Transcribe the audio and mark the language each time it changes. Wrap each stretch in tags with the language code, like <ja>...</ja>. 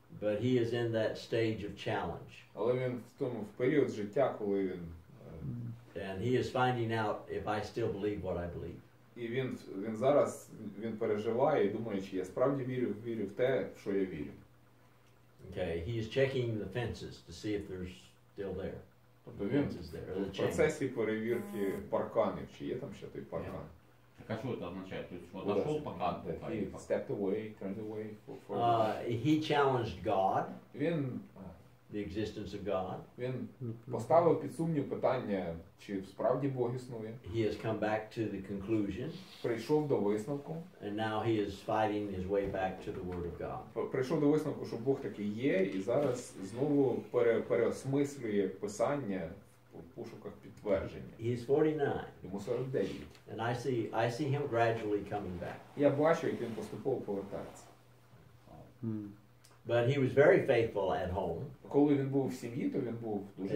<en>But he is in that stage of challenge.</en> <uk>Але він в період життя, коли він</uk> <en>and he is finding out if I still believe what I believe.</en> <uk>І він зараз переживає і думає, чи я справді вірю в те, що я вірю.</uk> <en>Okay, he is checking the fences to see if they're still there.</en> <uk>Тобто він в процесі перевірки парканів, чи є там ще той паркан. Так а що це означає? Тобто, отошел паркан?</uk> <en>He stepped away, turned away. He challenged God.</en> <uk>Він</uk> <en>the existence of God.</en> <uk>Він поставив під сумнів питання, чи справді Бог існує.</uk> <en>He has come back to the conclusion.</en> <uk>Прийшов до висновку.</uk> <en>And now he is fighting his way back to the Word of God.</en> <uk>Прийшов до висновку, що Бог таки є, і зараз знову переосмислює Писання в пошуках підтвердження.</uk> <en>He is 49.</en> <uk>Йому 49.</uk> <en>And I see him gradually coming back.</en> <uk>Я бачу, як він поступово повертається.</uk> <en>But he was very faithful at home.</en> <uk>Коли він був в сім'ї, то він був дуже</uk>